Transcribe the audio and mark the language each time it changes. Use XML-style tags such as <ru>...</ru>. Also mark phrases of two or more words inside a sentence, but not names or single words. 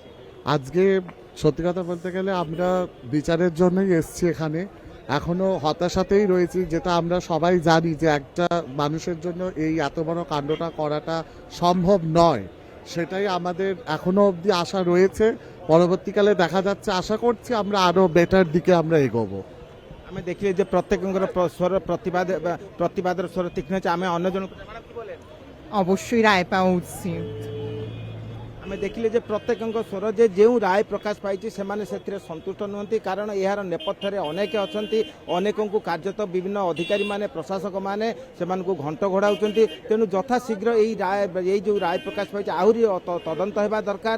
<bn>আজকে সত্যি কথা বলতে গেলে আমরা বিচারের জন্যই এসেছি এখানে, এখনও হতাশাতেই রয়েছি যেটা আমরা সবাই জানি যে একটা মানুষের জন্য এই এত বড় কাণ্ডটা করাটা সম্ভব নয়, সেটাই আমাদের এখনও অবধি আশা রয়েছে। পরবর্তীকালে দেখা যাচ্ছে, আশা করছি আমরা আরও বেটার দিকে আমরা এগোবো।</bn> <or>ଆମେ ଦେଖିଲେ ଯେ ପ୍ରତ୍ୟେକଙ୍କର ସ୍ୱର ପ୍ରତିବାଦର ସ୍ୱର ତୀକ୍ଷ୍ଣ ଅଛି। ଆମେ ଅନ୍ୟ ଜଣକୁ</or> <bn>অবশ্যই রায় পাওয়া উচিত।</bn> <or>ଆମେ ଦେଖିଲେ ଯେ ପ୍ରତ୍ୟେକଙ୍କ ସ୍ୱର ଯେ ଯେଉଁ ରାୟ ପ୍ରକାଶ ପାଇଛି ସେମାନେ ସେଥିରେ ସନ୍ତୁଷ୍ଟ ନୁହନ୍ତି, କାରଣ ଏହାର ନେପଥ୍ୟରେ ଅନେକ ଅଛନ୍ତି। ଅନେକଙ୍କୁ କାର୍ଯ୍ୟତଃ ବିଭିନ୍ନ ଅଧିକାରୀମାନେ ପ୍ରଶାସକମାନେ ସେମାନଙ୍କୁ ଘଣ୍ଟ ଘୋଡ଼ାଉଛନ୍ତି। ତେଣୁ ଯଥାଶୀଘ୍ର ଏଇ ଯେଉଁ ରାୟ ପ୍ରକାଶ ପାଇଛି ଆହୁରି ତଦନ୍ତ ହେବା ଦରକାର।</or>